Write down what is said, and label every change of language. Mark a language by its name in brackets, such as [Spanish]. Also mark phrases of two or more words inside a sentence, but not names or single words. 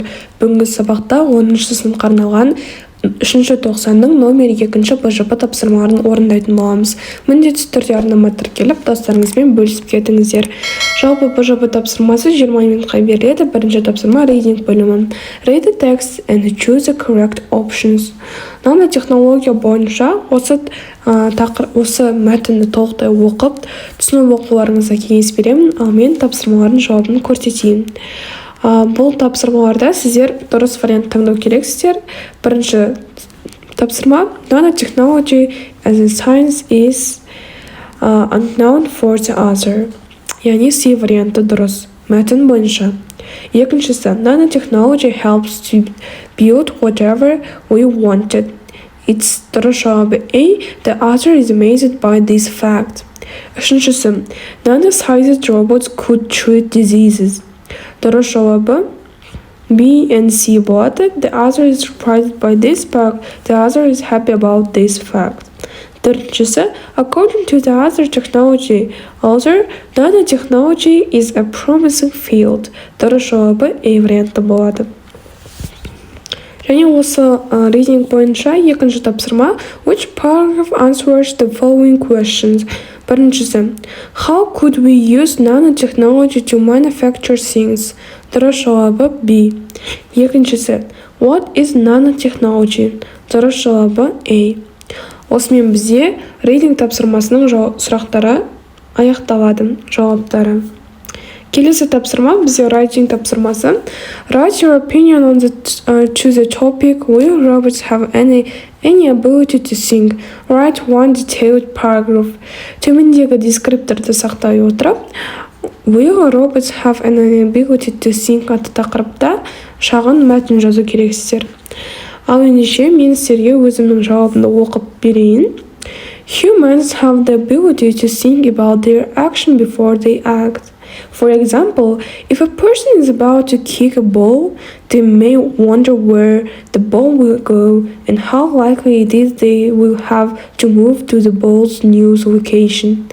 [Kazakh] Бүгінгі сабақта 10 сыныпқа арналған 3-тоқсанның номер 2 БЖП тапсырмаларын орындайтын боламыз. Міндетті түрде арнама тіркеліп, достарыңызбен бөлісіп кетіңіздер. Жалпы БЖП тапсырмасы 20 минутқа беріледі. Бірінші тапсырма рейтинг бөлімі. [English] Read the text and choose the correct options. [Kazakh] Нанотехнология бойынша осы мәтінді толықтай оқып, түсініп оқуларыңызға кеңес беремін, ал мен тапсырмалардың жауабын көрсетейін. Бұл тапсырмаларда сіздер дұрыс вариант таңдау керексіздер. Бірінші тапсырма: [English] Nanotechnology as a science is unknown for the other. [Kazakh] Яғни C варианты дұрыс, мәтін бойынша. Екіншісі: [English] Nanotechnology helps to build whatever we wanted. [Kazakh] It's дұрыс жауабы A. [English] The author is amazed by this fact. Үшіншісі: Nano-sized robots could treat diseases. [Kazakh] Дұрыс жауабы B and C болады. [English] The author is surprised by this fact. The author is happy about this fact. Төртіншісі: According to the author, nanotechnology is a promising field. [Kazakh] Дұрыс жауабы A варианты болады. Және осы рейтинг бойынша екінші тапсырма: [English] Which paragraph answers the following questions? Біріншісі: How could we use nanotechnology to manufacture things? [Kazakh] Дұрыс жауабы B. Екіншісі: [English] What is nanotechnology? [Kazakh] Дұрыс жауабы A. Осымен бізде рейтинг тапсырмасының сұрақтары аяқталады, жауаптары. Келесі тапсырма бізде writing тапсырмасы. [English] Write your opinion on to the topic. Will robots have any ability to think? Write one detailed paragraph. [Kazakh] Төмендегі дескрипторды сақтай отырып, [English] Will robots have any ability to think [Kazakh] атты тақырыпта шағын мәтін жазу керексіздер. Ал ендеше мен сіздерге өзімнің жауабымды оқып берейін. [English] Humans have the ability to think about their action before they act. For example, if a person is about to kick a ball, they may wonder where the ball will go and how likely it is they will have to move to the ball's new location.